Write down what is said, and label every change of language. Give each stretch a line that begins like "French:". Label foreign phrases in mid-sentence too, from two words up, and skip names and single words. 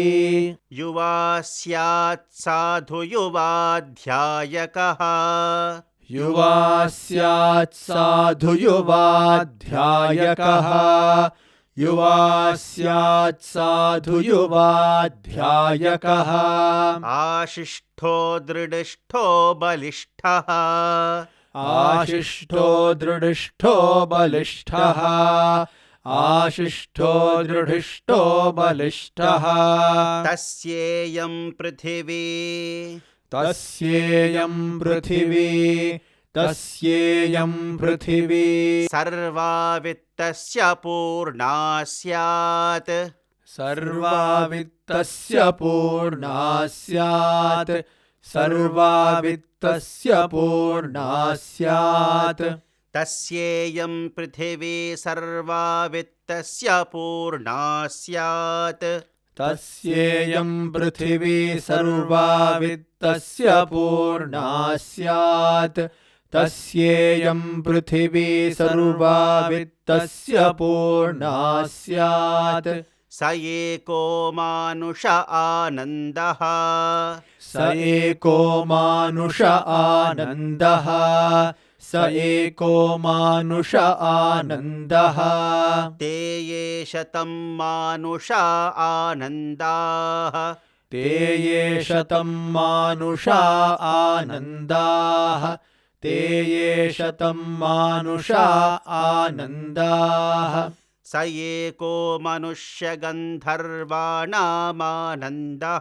Sanskrit: యువా స్యాత్ సాధు యువాధ్యాయకః युवा स्यात् साधु युवाध्यायकः युवा स्यात् साधु युवाध्यायकः ఆశిష్ఠో దృఢిష్ఠో బలిష్ఠః आशिष्ठो दृढिष्ठो बलिष्ठः आशिष्ठो दृढिष्ठो बलिष्ठः తస్యేయం పృథివీ तस्येयं पृथिवी సర్వా విత్తస్య పూర్ణా స్యాత్ सर्वा वित्तस्य पूर्णा स्यात् सर्वा वित्तस्य पूर्णा स्यात् తస్యేయం పృథివీ సర్వా విత్తస్య పూర్ణా స్యాత్ तस्येयं पृथिवी सर्वा वित्तस्य पूर्णा स्यात् तस्येयं पृथिवी सर्वा वित्तस्य पूर्णा स्यात् స ఏకో మానుష ఆనందః स एको मानुष आनन्दः स एको मानुष आनन्दः ते ये శతం మానుష ఆనందాః ते ये शतं मानुषा आनन्दाः ते ये शतं मानुषा आनन्दाः స ఏకో మనుష్య గంధర్వాణామానందః